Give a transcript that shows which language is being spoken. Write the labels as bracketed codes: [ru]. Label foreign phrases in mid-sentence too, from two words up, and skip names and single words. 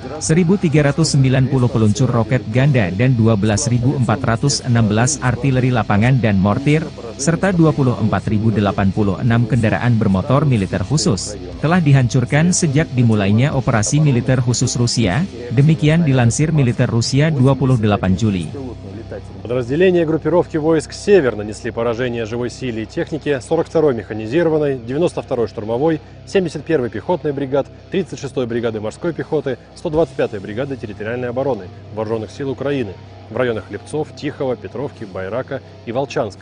[id] 1.390 peluncur roket ganda dan 12.416 artileri lapangan dan mortir, serta 24.086 kendaraan bermotor militer khusus, telah dihancurkan sejak dimulainya operasi militer khusus Rusia, demikian dilansir militer Rusia 28 Juli. [ru] Подразделения группировки войск «Север» нанесли поражение живой силе и технике 42-й механизированной, 92-й штурмовой, 71-й пехотной бригад, 36-й бригады морской пехоты, 125-й бригады территориальной обороны Вооруженных сил Украины в районах Липцов, Тихого, Петровки, Байрака и Волчанска.